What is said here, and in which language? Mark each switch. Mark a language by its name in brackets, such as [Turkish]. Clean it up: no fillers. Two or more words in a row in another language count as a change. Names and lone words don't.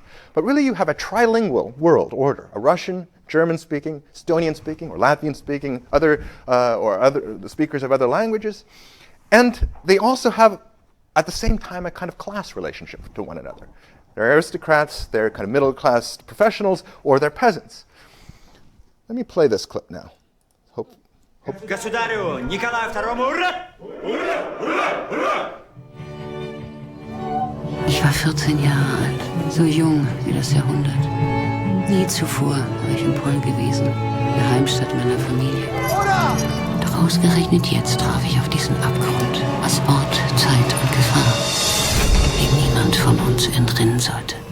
[English] But really you have a trilingual world order, a Russian, German-speaking, Estonian-speaking, or Latvian-speaking, other speakers of other languages. And they also have, at the same time, a kind of class relationship to one another. They're aristocrats, they're kind of middle-class professionals, or they're peasants. Let me play this clip now. [Russian] Государю Николаю II, ура! Ура! Ура! Ура! [German] Ich war 14 Jahre alt, so jung wie das Jahrhundert. Nie zuvor war ich in Polen gewesen, der Heimstatt meiner Familie. Doch ausgerechnet jetzt traf ich auf diesen Abgrund aus Ort, Zeit und Gefahr, dem niemand von uns entrinnen sollte.